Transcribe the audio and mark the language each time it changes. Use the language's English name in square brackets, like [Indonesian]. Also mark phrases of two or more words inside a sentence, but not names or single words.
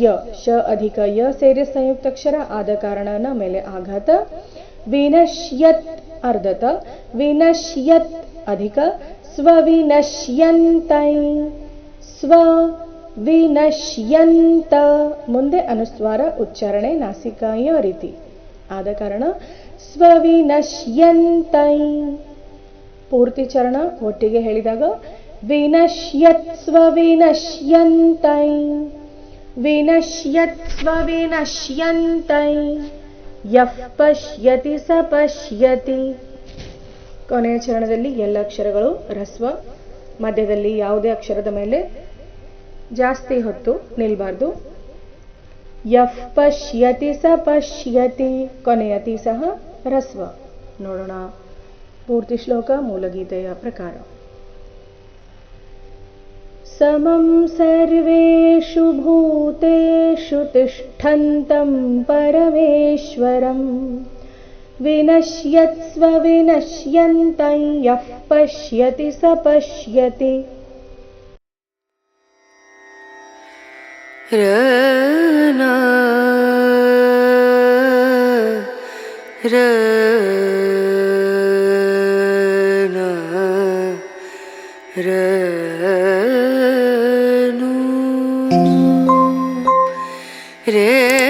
[Kannada] ಶ ಅಧಿಕ ಯ ಸೇರಿ ಸಂಯುಕ್ತಾಕ್ಷರ ಆದ ಕಾರಣನ ಮೇಲೆ ಆಘಾತ, ವಿನಶ್ಯತ್ ಅರ್ಧತ, ವಿನಶ್ಯತ್ ಅಧಿಕ ಸ್ವವಿನಶ್ಯಂತೈ, ಸ್ವ ವಿನಶ್ಯಂತ ಮುಂದೆ ಅನುಸ್ವಾರ ಉಚ್ಚಾರಣೆ ನಾಸಿಕಾಯ ರೀತಿ ಆದ ಕಾರಣ ಸ್ವವಿನಶ್ಯಂತೈ. ಪೂರ್ತಿ ಚರಣ ಒಟ್ಟಿಗೆ ಹೇಳಿದಾಗ [Sanskrit] ವಿನಶ್ಯತ್ ಸ್ವವಿನಶ್ಯಂತೈ, ವಿನಶ್ಯತ್ ಸ್ವವಿನಶ್ಯಂತೈ ಯಃ ಪಶ್ಯತಿ ಸ ಪಶ್ಯತಿ. [Kannada] ಕೊನೆಯ ಚರಣದಲ್ಲಿ ಎಲ್ಲ ಅಕ್ಷರಗಳು ರಸ್ವ, ಮಧ್ಯದಲ್ಲಿ ಯಾವುದೇ ಅಕ್ಷರದ ಮೇಲೆ ಜಾಸ್ತಿ ಹೊತ್ತು ನಿಲ್ಬಾರ್ದು. [Sanskrit] ಯಃ ಪಶ್ಯತಿ ಸ ಪಶ್ಯತಿ, [Kannada] ಕೊನೆಯ ತಿ ಸಹ ರಸ್ವ. ನೋಡೋಣ ಪೂರ್ತಿ ಶ್ಲೋಕ ಮೂಲಗೀತೆಯ ಪ್ರಕಾರ. [Sanskrit] ಸಮಂ ಸರ್ವೇಷು ಭೂತೇಷು ತಿಷ್ಠಂತಂ ಪರಮೇಶ್ವರಂ ವಿನಶ್ಯತ್ಸ್ವವಿನಶ್ಯಂತಂ ಯಃ ಪಶ್ಯತಿ ಸ ಪಶ್ಯತಿ. ರನಾ ರನಾ ರನು ರೇ